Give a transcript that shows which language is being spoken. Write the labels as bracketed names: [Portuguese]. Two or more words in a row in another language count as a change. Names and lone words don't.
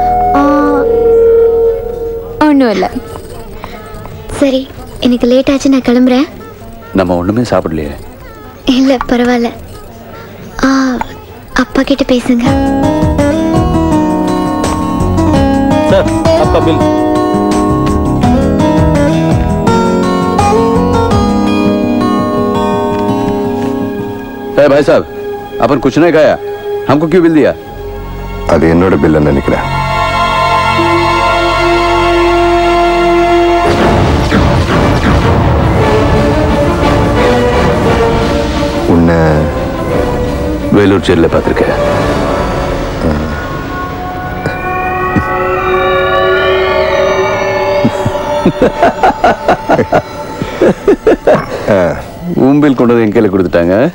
[Tamil] ஒண்ணும் இல்ல. சரி, எனக்கு லேட் ஆச்சு, நான் கிளம்புறேன். நம்ம ஒண்ணுமே சாப்பிடலையே. இல்ல பரவாயில்ல. அப்பா கிட்ட பேசுங்க. சார், [Hindi] आपका बिल. भाई साहब, अपन कुछ नहीं खाया, हमको क्यों बिल दिया? [Tamil] அது என்னோட பில்லுன்னு நினைக்கிறேன். உன்னை வேலூர் ஜெயில பார்த்திருக்கேன். உம்பில் கொண்டு வந்து என் கையில கொடுத்துட்டாங்க.